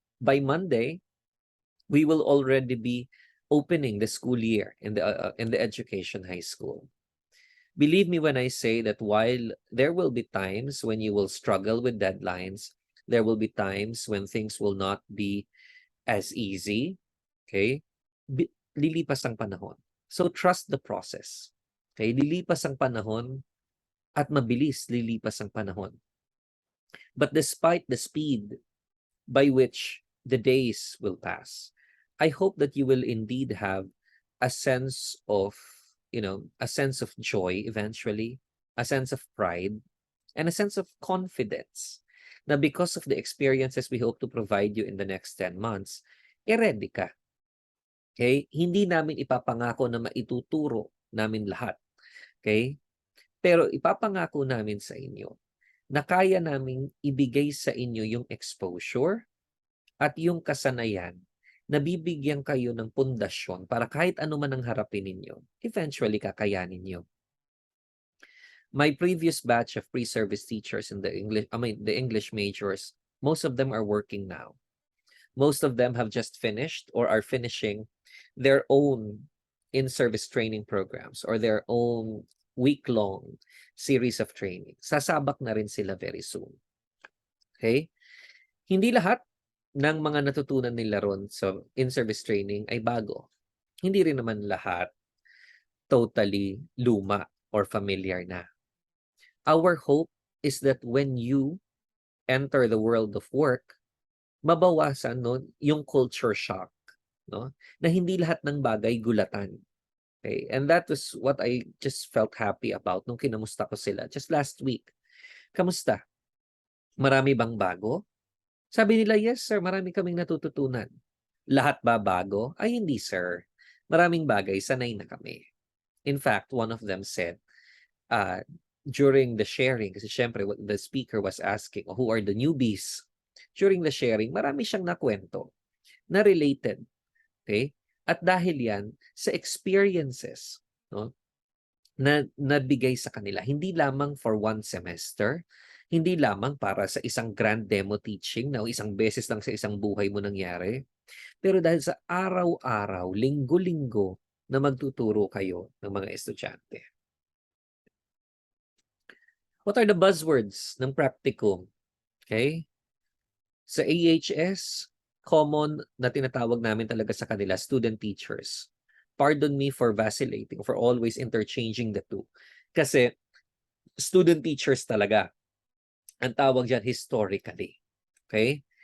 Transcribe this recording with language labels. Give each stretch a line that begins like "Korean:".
English: By Monday, we will already be opening the school year in the education high school. Believe me when I say that while there will be times when you will struggle with deadlines, there will be times when things will not be as easy. Okay?
Filipino: Lilipas ang panahon.
English: So trust the process. Okay?
Filipino: Lilipas ang panahon at mabilis lilipas ang panahon.
English: But despite the speed by which the days will pass, I hope that you will indeed have a sense of, a sense of joy eventually, a sense of pride, and a sense of confidence na because of the experiences we hope to provide you in the next 10 months,
Filipino: ready ka. Okay? Hindi namin ipapangako na maituturo namin lahat. Okay? Pero ipapangako namin sa inyo na kaya naming ibigay sa inyo yung exposure at yung kasanayan na bibigyan kayo ng pundasyon para kahit ano man ang harapin ninyo, eventually kakayanin nyo.
English: My previous batch of pre-service teachers in the English majors, most of them are working now. Most of them have just finished or are finishing their own in-service training programs or their own week-long series of training.
Filipino: Sasabak na rin sila
English: very soon. Okay?
Filipino: Hindi lahat ng mga natutunan nila ron sa in-service training ay bago. Hindi rin naman lahat totally luma or familiar na.
English: Our hope is that when you enter the world of work,
Filipino: mabawasan yung culture shock, na hindi lahat ng bagay gulatan.
English: Okay? And that was what I just felt happy about
Filipino: nung kinamusta ko sila
English: just last week.
Filipino: Kamusta? Marami bang bago? Sabi nila, yes sir, marami kaming natututunan. Lahat ba bago? Ay hindi sir. Maraming bagay, sanay na kami.
English: In fact, one of them said, during the sharing,
Filipino: kasi syempre
English: the speaker was asking, who are the newbies?
Filipino: During the sharing, marami siyang nakwento na related. Okay? At dahil yan, sa experiences, na nabigay sa kanila, hindi lamang
English: for 1 semester,
Filipino: hindi lamang para sa isang grand demo teaching na isang beses lang sa isang buhay mo nangyari, pero dahil sa araw-araw, linggo-linggo na magtuturo kayo ng mga estudyante.
English: What are the buzzwords ng practicum? Okay?
Filipino: Sa AHS, common na tinatawag namin talaga sa kanila, student teachers.
English: Pardon me for vacillating, for always interchanging the two.
Filipino: Kasi student teachers talaga. Ang tawag dyan historically. Okay?